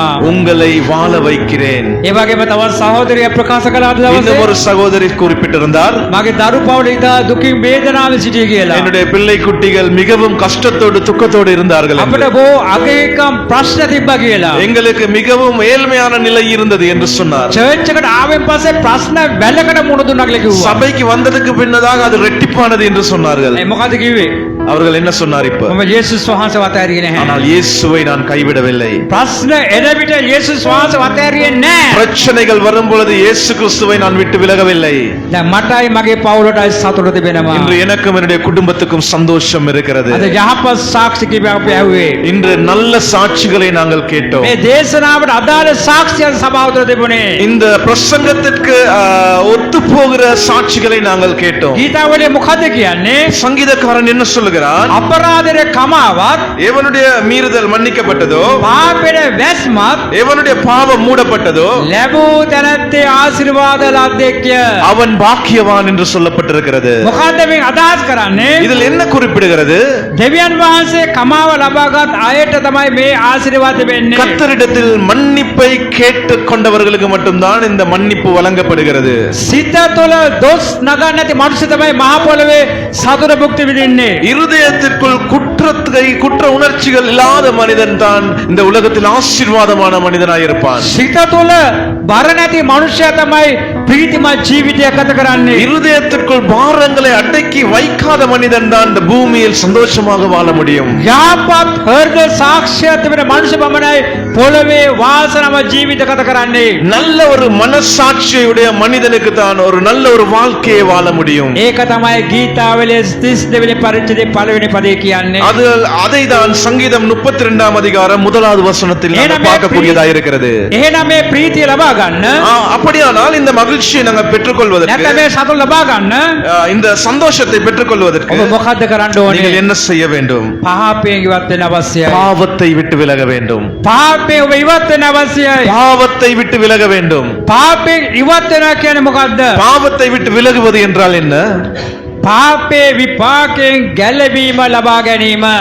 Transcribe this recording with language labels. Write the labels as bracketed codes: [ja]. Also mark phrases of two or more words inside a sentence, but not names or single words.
[ta] உங்களை வாழ வைக்கிறேன். [si] ඒ වගේම තවත් සහෝදරියක් ප්‍රකාශ කළා අද [ta] இன்னும் ஒரு [si] දවසේ. [ta] சகோதரி குறிப்பிட்டிருந்தார். [si] මගේ දරු පවුල ඉදා දුකින් වේදනාවෙන් සිටිය කියලා. [ta] என்னுடைய பிள்ளை குட்டிகள் மிகவும் கஷ்டத்தோடு துக்கத்தோடு இருந்தார்கள் என்று. [si] අපිට බෝ අගේකම් ප්‍රශ්න තිබ්බා කියලා. [ta] எங்களுக்கு மிகவும் ஏழ்மையான நிலை இருந்தது என்று சொன்னார். [si] චර්ච් එකට ආවෙන් පස්සේ ප්‍රශ්න වැලකට මුණ දුන්නා කියලා කිව්වා. [ta] சபைக்கு வந்ததுக்கு பின்னதாக அது ரெட்டிப்பானது என்று சொன்னார்கள். [si] ඒ මොකද කිව්වේ? [ta] அவர்கள் என்ன சொன்னார் இப்ப? [si] මම යේසුස් වහන්සේ වතෑරියේ නැහැ. [ta] ஆனால் இயேசுவை நான் கைவிடவில்லை. [si] ප්‍රශ්න එන විට යේසුස් වහන්සේ වතෑරියේ නැහැ. [ta] பிரச்சனைகள் வரும் பொழுது இயேசு கிறிஸ்துவை நான் விட்டு விலகவில்லை. [si] දැන් මටයි මගේ පවුලටයි සතුට තිබෙනවා. [ta] இன்று எனக்கும் என்னுடைய குடும்பத்துக்கும் சந்தோஷம் இருக்கிறது. [si] අද යහපත් සාක්ෂි කිව්වා අපි ඇහුවේ. [ta] இன்று நல்ல சாட்சிகளை நாங்கள் கேட்டோம். [si] මේ දේශනාවට අදාළ සාක්ෂියන් සභාව තුළ තිබුණේ. [ta] இந்த பிரசங்கத்திற்கு ஒத்து போகிற சாட்சிகளை நாங்கள் கேட்டோம். [si] ගීතාවලිය මොකද කියන්නේ? [ta] சங்கீதக்காரன் என்ன சொல்லுகிறான்? [si] අපරාධයේ කමාවත් [ta] எவனுடைய மீறுதல் மன்னிக்கப்பட்டதோ, [si] පාපෙට වැස්මත් [ta] எவனுடைய பாவம் மூடப்பட்டதோ [si] ලැබූ තැනැත්තේ ආශිර්වාද ලද්දෙක්ය. [ta] அவன் பாக்கியவான் என்று சொல்லப்பட்டிருக்கிறது. [si] මොකද්ද මේ අදහස් කරන්නේ? [ta] இதில் என்ன குறிப்பிடுகிறது? [si] දෙවියන් වහන්සේ කමාව ලබාගත් අයට තමයි මේ ආශිර්වාද වෙන්නේ. [ta] கர்த்தரிடத்தில் மன்னிப்பை கேட்டுக் கொண்டவர்களுக்கு மட்டும்தான் இந்த மன்னிப்பு வழங்கப்படுகிறது. [si] සිත තුළ දොස් නගන්නේ නැති මනුෂ්‍ය තමයි මහ පොළවේ සතුට භුක්ති විඳින්නේ. [ta] இருதயத்திற்குள் குற்ற உணர்ச்சிகள் இல்லாத மனிதன் தான் இந்த உலகத்தில் ஆசீர்வாதமான மனிதனாய் இருப்பான். [si] සිත තුළ බර නැති මනුෂ්‍යයා තමයි ප්‍රීතිමත් ජීවිතයක් ගත කරන්නේ. [ta] இருதயத்திற்குள் பாரங்களை அடக்கி வைக்காத மனிதன் தான் இந்த பூமியில் சந்தோஷமாக வாழ முடியும். [si] යහපත් හෘද සාක්ෂියක් තිබෙන මනුෂ්‍ය පමණයි පොළවේ වාසනාව ජීවිත ගත කරන්නේ. [ta] நல்ல ஒரு மனசாட்சியுடைய மனிதனுக்கு தான் ஒரு நல்ல ஒரு வாழ்க்கையை வாழ முடியும். [si] ඒක තමයි ගීතාවලියේ 32 වෙනි පරිච්ඡේදයේ පළවෙනි පදේ කියන්නේ. [ta] அதை தான் சங்கீதம் 32ஆம் அதிகாரம் 1வது வசனத்தில் நாம் பார்க்கக்கூடியதாக இருக்கிறது. [si] එහෙනම් මේ ප්‍රීතිය ලබා ගන්න, [ta] அப்படியானால் இந்த மகிழ்ச்சியை நாங்கள் பெற்றுக்கொள்வதற்கு, [si] නැත්නම් මේ සතුට ලබා ගන්න [ta] இந்த சந்தோஷத்தை பெற்றுக்கொள்வதற்கு [si] ඔබ මොකද්ද කරන්න [ta] நீங்கள் [si] ඕනේ? [ta] என்ன செய்ய வேண்டும்? [si] පාපයෙන් ඉවත් වෙන්න අවශ්‍යයි. [ta] பாவத்தை விட்டு விலக வேண்டும். [si] පාපයෙන් ඔබ ඉවත් වෙන්න අවශ්‍යයි. [ta] பாவத்தை விட்டு விலக வேண்டும். [si] පාපයෙන් ඉවත් වෙනවා කියන්නේ මොකද්ද? [ta] பாவத்தை விட்டு விலகுவது என்றால் என்ன? [si] පාපේ විපාකයෙන් ගැලවීම ලබා ගැනීම.